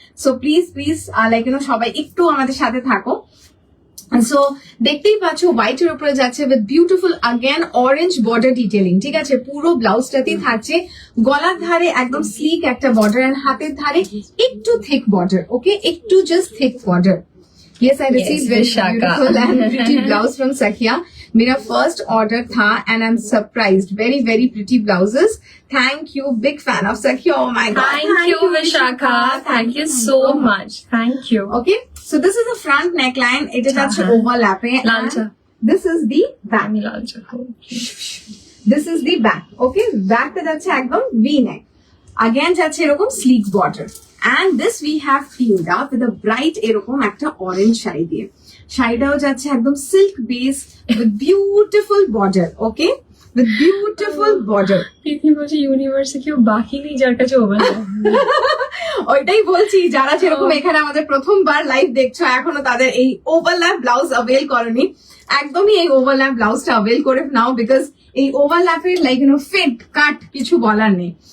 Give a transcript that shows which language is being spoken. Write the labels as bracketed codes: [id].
[bn] So please please like সবাই একটু আমাদের সাথে থাকো। সো দেখতেই পাচ্ছ হোয়াইটের উপরে যাচ্ছে [en] With beautiful again orange border detailing. [bn] ঠিক আছে, পুরো ব্লাউজটাতেই থাকছে গলার ধারে একদম স্লিক একটা বর্ডার এন্ড হাতের ধারে একটু থিক বর্ডার। ওকে, একটু just thick border. [en] Yes, I received very beautiful and pretty blouse from Sakia. मेरा first order था and I'm surprised. Very very pretty blouses. Thank you, big fan of Sakia. Oh my god. Thank you, Vishakha. Thank you so much. Thank you. Okay, so this is the front neckline. It is actually [hi] हाँ। [en] overlapping. Lancha. This is the back. [bn] আমি লালচা খাবো। [en] This is the back. Okay, back টা [bn] যাচ্ছে একদম [en] V neck. Again যাচ্ছে এরকম sleek border. And this we have teamed up with a bright [bn] এরকম একটা [en] orange sari দিয়ে। [bn] শাড়িটাও যাচ্ছে একদম [en] silk base with beautiful border. Okay, with beautiful border. [bn] প্রীতি বলছে ইউনিভার্সে কেউ বাকি নেই যার কাছে ওভার ওইটাই বলছি, যারা যেরকম এখানে আমাদের প্রথমবার লাইভ দেখছো এখনো তাদের এই ওভারল্যাপ ব্লাউজ অ্যাভেল করনি, একদমই এই ওভারল্যাপ ব্লাউজটা অ্যাভেল করে নাও, বিকজ এই ওভারল্যাপের লাইক ফিট কাট কিছু বলার নেই।